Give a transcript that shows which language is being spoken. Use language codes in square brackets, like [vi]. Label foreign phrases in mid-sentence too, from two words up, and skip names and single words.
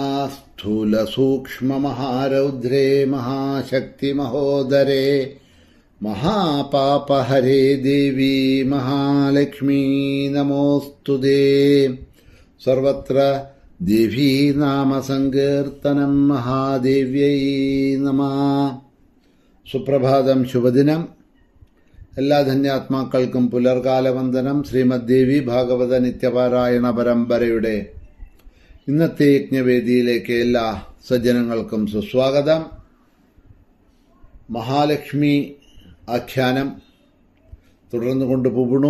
[sa] स्थूलसूक्ष्ममहारौद्रे महाशक्तिमहोदरे महापापहरे देवी महालक्ष्मी नमोऽस्तुते। सर्वत्र देवी नाम संकीर्तनं महादेव्यै नमः। [ml] സുപ്രഭാതം, ശുഭദിനം. എല്ലാ ധന്യാത്മാക്കൾക്കും പുലർകാലവന്ദനം. ശ്രീമദ് ദേവി ഭാഗവത നിത്യപാരായണ പരമ്പരയുടെ ഇന്നത്തെ യജ്ഞവേദിയിലേക്ക് എല്ലാ സജ്ജനങ്ങൾക്കും സുസ്വാഗതം. മഹാലക്ഷ്മി ആഖ്യാനം തുടർന്നു കൊണ്ടുപോകുന്നു.